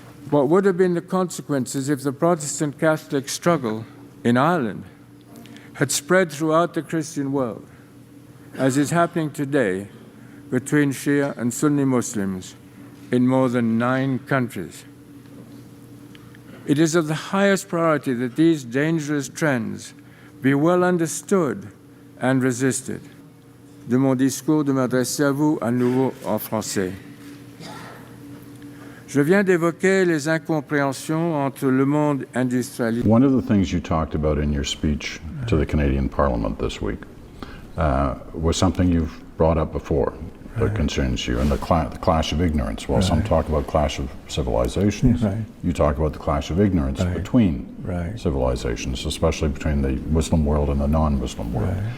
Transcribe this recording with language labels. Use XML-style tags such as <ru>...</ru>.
<en>What would have been the consequences if the Protestant-Catholic struggle in Ireland had spread throughout the Christian world, as is happening today between Shia and Sunni Muslims in more than 9 countries? It is of the highest priority that these dangerous trends be well understood and resisted.</en> <fr>De mon discours de m'adresser à vous à nouveau en français. Je viens d'évoquer les incompréhensions entre le monde industrialisé.</fr> <en>One of the things you talked about in your speech to the Canadian Parliament this week was something you've brought up before that concerns you, and the clash of ignorance. While some talk about clash of civilizations, you talk about the clash of ignorance between civilizations, especially between the Muslim world and the non-Muslim world.</en>